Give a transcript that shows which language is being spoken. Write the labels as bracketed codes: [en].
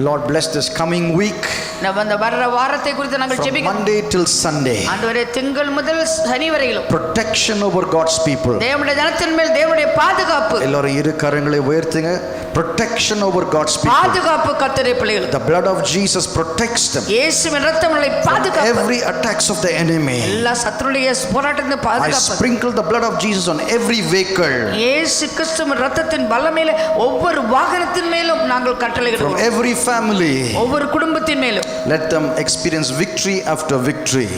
[en] Lord, bless this coming week, [ta] அந்த வர்ற வாரத்தை குறித்து நாங்கள் [en] from [ta] ஜெபிக்கிறோம். [en] Monday till Sunday. [ta] ஆண்டவரே திங்கள் முதல் சனி வரையிலும் [en] Protection over God's people. [ta] தேவனுடைய ஜனத்தின் மேல் தேவனுடைய பாதுகாப்பு. எல்லாரும் இரு கரங்களை உயர்த்துங்க. [en] Protection over God's people. [ta] பாதுகாப்பு கர்த்தருடைய பிள்ளைகளுக்கு. [en] The blood of Jesus protects them. [ta] இயேசுவின் இரத்தம் அவர்களை பாதுகாப்பு. [en] Every attacks of the enemy. [ta] எல்லா சத்துருடைய போராட்டத்திலிருந்து [en] I [ta] பாதுகாப்பு. [en] sprinkle the blood of Jesus on every vehicle. [ta] இயேசு கிறிஸ்துவின் இரத்தத்தின் பலமேல ஒவ்வொரு வாகனத்தின் மேலும் நாங்கள் [en] From [ta] கட்டளையிடுகிறோம். [en] every family. [ta] ஒவ்வொரு குடும்பத்தின் மேலும் [en] Let them experience victory after victory.